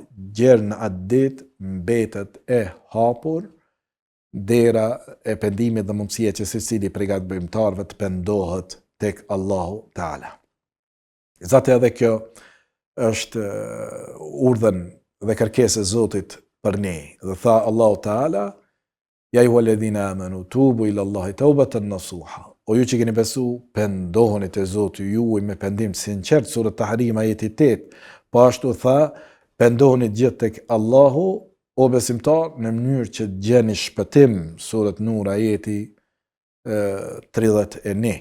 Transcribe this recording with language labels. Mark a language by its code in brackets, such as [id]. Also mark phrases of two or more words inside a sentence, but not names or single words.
[sq] Gjerë në atë ditë mbetet e hapur dera e pendimit dhe mundësia që secili prej gabimtarëve të pendohet tek Allahu Teala. Zati edhe kjo është urdhën dhe kërkesë e Zotit për ne. Dhe tha Allahu Teala: [ar] يا أيها الذين آمنوا توبوا إلى الله توبة نصوحا. [sq] O ju që keni besu, pendoheni te Zoti juaj me pendim sinqert, sura Tahrim ajeti 8. Po ashtu tha, pendoheni gjithë tek Allahu, o besimtar, në mënyrë që të gjeni shpëtim, sura Nur ajeti 31.